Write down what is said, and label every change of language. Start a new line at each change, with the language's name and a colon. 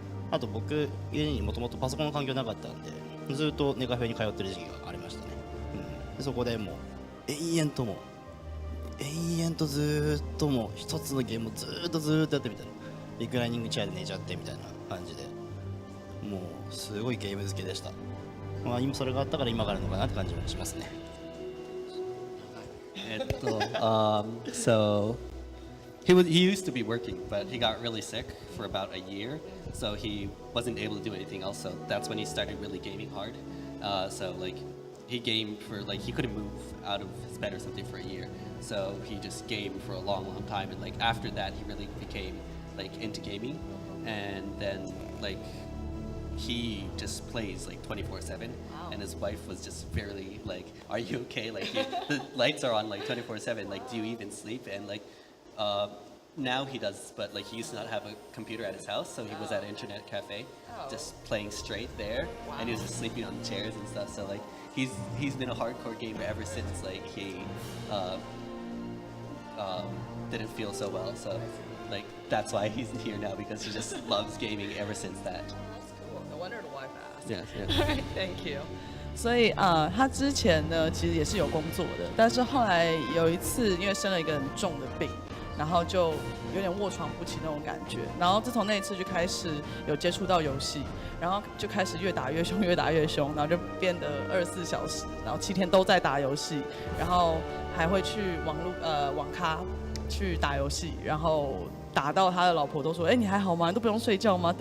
Japanese: あと僕家にもともとパソコンの環境なかったんで、ずっとネカフェに通ってる時期がありましたね、でそこでもう延々とずっともう一つのゲームをずっとやってみたいな、リクライニングチェアで寝ちゃってみたいな感じで、もうすごいゲーム好きでした。まあ今それがあったから今があるのかなって感じもしますね。
English: So he used to be working, but he got really sick for about a year, so he wasn't able to do anything else. So that's when he started really gaming hard. So like he gamed for like he couldn't move out of his bed or something for a year. So he just gamed for a long time, and like after that he really became like into gaming, and then like he just plays like 24/7, and his wife was just barely like, "Are you okay? Like the lights are on like 24/7. Like do you even sleep?" And like now he does, but like he used to not have a computer at his house, so he was at an internet cafe, just playing straight there, and he was just sleeping on chairs and stuff. So like he's been a hardcore gamer ever since like he didn't feel so well. So like that's why he's here now, because he just loves gaming ever since that. No wonder the wife asked. Yes, yes. Alright, thank you.
Chinese: 所以他之前呢其实也是有工作的，但是后来有一次因为生了一个很重的病，然后就有点卧床不起那种感觉。然后自从那一次就开始有接触到游戏，然后就开始越打越凶，然后就变得24小时，然后7天都在打游戏，然后还会去网咖去打游戏，然后打到他的老婆都说：“哎，你还好吗？你都不用睡觉吗？